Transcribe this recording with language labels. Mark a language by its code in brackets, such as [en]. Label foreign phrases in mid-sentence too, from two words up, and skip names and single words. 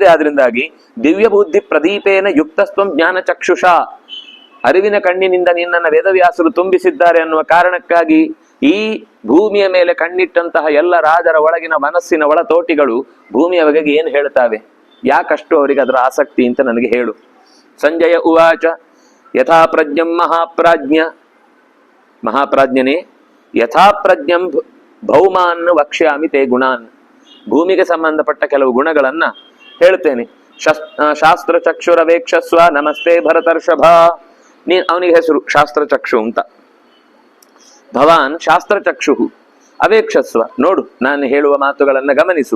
[kn] ಆದ್ರಿಂದಾಗಿ [sa] ದಿವ್ಯ ಬುದ್ಧಿ ಪ್ರದೀಪೇನ ಯುಕ್ತಸ್ತ್ವಂ ಜ್ಞಾನ ಚಕ್ಷುಷ, [kn] ಅರಿವಿನ ಕಣ್ಣಿನಿಂದ ನಿನ್ನನ್ನು ವೇದವ್ಯಾಸರು ತುಂಬಿಸಿದ್ದಾರೆ ಅನ್ನುವ ಕಾರಣಕ್ಕಾಗಿ ಈ ಭೂಮಿಯ ಮೇಲೆ ಕಣ್ಣಿಟ್ಟಂತಹ ಎಲ್ಲ ರಾಜರ ಒಳಗಿನ ಮನಸ್ಸಿನ ಒಳತೋಟಿಗಳು ಭೂಮಿಯ ಬಗೆಗೆ ಏನು ಹೇಳ್ತಾವೆ, ಯಾಕಷ್ಟು ಅವರಿಗೆ ಅದರ ಆಸಕ್ತಿ ಅಂತ ನನಗೆ ಹೇಳು. [sa] ಸಂಜಯ ಉವಾಚ ಯಥಾ ಪ್ರಜ್ಞಂ ಮಹಾಪ್ರಾಜ್ಞನೇ ಯಥಾ ಪ್ರಜ್ಞಂ ಭೌಮಾನ್ ವಕ್ಷ್ಯಾಮಿ ತೇ ಗುಣಾನ್. [kn] ಭೂಮಿಗೆ ಸಂಬಂಧಪಟ್ಟ ಕೆಲವು ಗುಣಗಳನ್ನ ಹೇಳ್ತೇನೆ. [sa] ಶಾಸ್ತ್ರ ಚಕ್ಷುರವೇಕ್ಷಸ್ವ ನಮಸ್ತೆ ಭರತರ್ಷಭ. [kn] ಅವನಿಗೆ ಹೆಸರು ಶಾಸ್ತ್ರಚಕ್ಷು ಅಂತ. [sa] ಭವಾನ್ ಶಾಸ್ತ್ರಚಕ್ಷು ಅವೇಕ್ಷಸ್ವ, [kn] ನೋಡು ನಾನು ಹೇಳುವ ಮಾತುಗಳನ್ನ ಗಮನಿಸು.